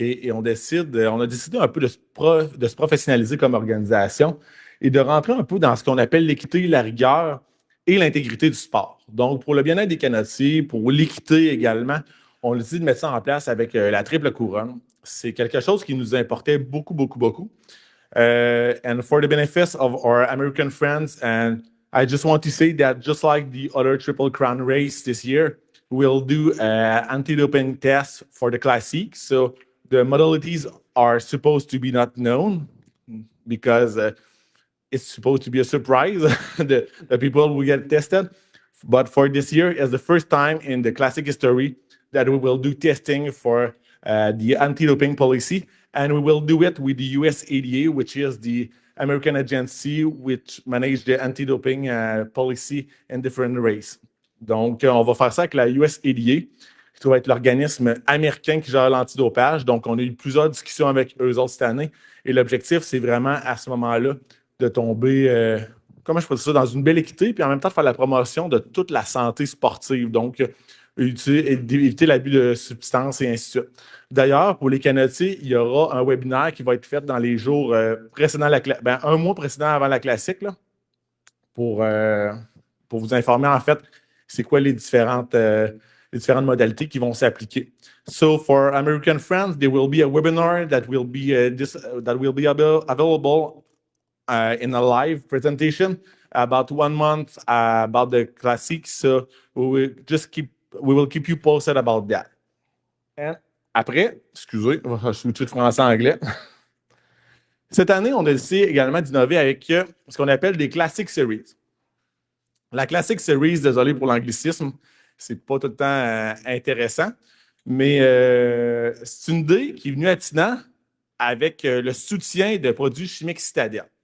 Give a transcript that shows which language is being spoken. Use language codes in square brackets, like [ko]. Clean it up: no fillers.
[fr] Et on a décidé un peu de se professionnaliser comme organisation et de rentrer un peu dans ce qu'on appelle l'équité, la rigueur et l'intégrité du sport. Donc, pour le bien-être des canotiers, pour l'équité également, on a décidé de mettre ça en place avec la triple couronne. C'est quelque chose qui nous importait beaucoup, beaucoup, beaucoup. [en] And for the benefits of our American friends, and I just want to say that just like the other Triple Crown race this year, we'll do anti-doping tests for the Classic. So the modalities are supposed to be not known because it's supposed to be a surprise, the people will get tested. But for this year, it's the first time in the Classic history that we will do testing for the anti-doping policy. And we will do it with the USADA, which is the American agency which manage the anti-doping policy in different races. [fr] Donc, on va faire ça avec la USADA, qui doit être l'organisme américain qui gère l'antidopage. Donc, on a eu plusieurs discussions avec eux autres cette année. Et l'objectif, c'est vraiment à ce moment-là de tomber, comment je peux dire ça, dans une belle équité, puis en même temps de faire la promotion de toute la santé sportive. Donc, éviter l'abus de substances et ainsi de suite. D'ailleurs, pour les canotiers, il y aura un webinaire qui va être fait dans les jours précédant un mois précédent avant la classique, là, pour vous informer en fait c'est quoi les différentes modalités qui vont s'appliquer. [en] So for American friends, there will be a webinar that will be available in a live presentation about 1 month about the classics. So we will keep you posted about that. [fr] And après, excusez, je suis switcher de français à anglais. Cette année, on a décidé également d'innover avec ce qu'on appelle des Classic Series. La Classic Series, désolé pour l'anglicisme, c'est pas tout le temps intéressant, mais c'est une idée qui est venue à Tina avec le soutien de produits chimiques Citadel.